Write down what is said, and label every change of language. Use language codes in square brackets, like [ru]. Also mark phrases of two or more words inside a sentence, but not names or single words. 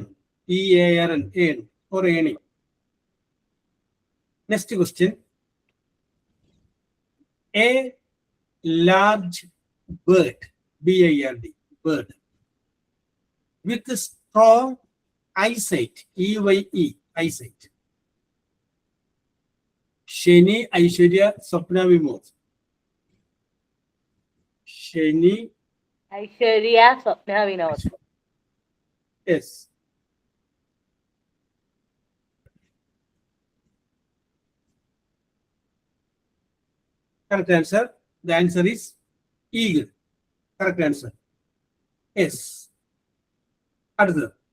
[en] E-A-R-N, earn, or earning. Next question. A large bird, B-I-R-D, bird, with strong eyesight, E-Y-E, eyesight. Shani, Aishwarya, Swapna, Vimod. Shani, Aishwarya, Swapna, Vinod. Yes. Correct answer. The answer is eagle. Correct answer. Yes. அடுத்தது.